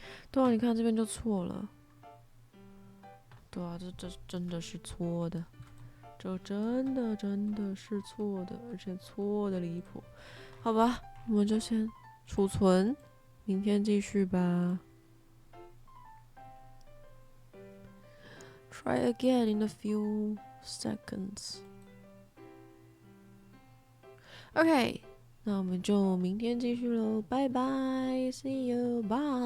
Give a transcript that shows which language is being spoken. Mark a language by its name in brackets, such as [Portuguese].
[Chinese] 对啊，你看这边就错了。对啊，这真的是错的，这真的是错的，而且错的离谱。好吧，我们就先储存，明天继续吧。 [English] Try again in a few seconds. [Chinese] OK， 那我们就明天继续喽，拜拜 ， [English] See you，bye。